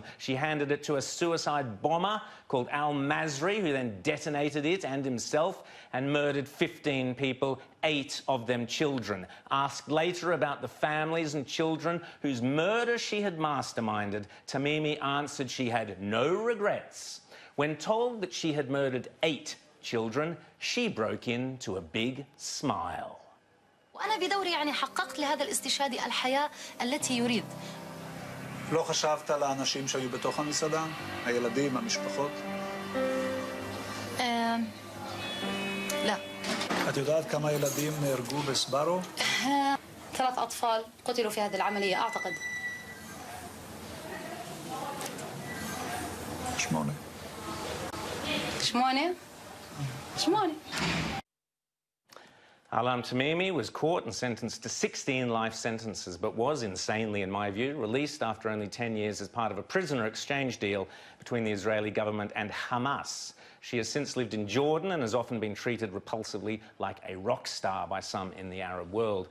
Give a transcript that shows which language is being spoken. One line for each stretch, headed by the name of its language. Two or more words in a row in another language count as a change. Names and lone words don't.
English: She handed it to a suicide bomber called al-Masri, who then detonated it and himself and murdered 15 people, 8 of them children. Asked later about the families and children whose murder she had masterminded, Tamimi answered she had no regrets. When told that she had murdered 8 children, she broke into a big smile.
Arabic: وأنا بدوري حققت لهذا الاستشهادي الحياة التي يريد.
Hebrew: לא חשבת על האנשים שהיו בתוך המסעדה? הילדים, המשפחות?
Arabic: لا.
Hebrew: את יודעת כמה ילדים נהרגו בסבארו?
Arabic: 3 أطفال قتلوا في هذه العملية أعتقد. 8. 8.
English: Ahlam Tamimi was caught and sentenced to 16 life sentences, but was, insanely in my view, released after only 10 years as part of a prisoner exchange deal between the Israeli government and Hamas. She has since lived in Jordan and has often been treated repulsively like a rock star by some in the Arab world.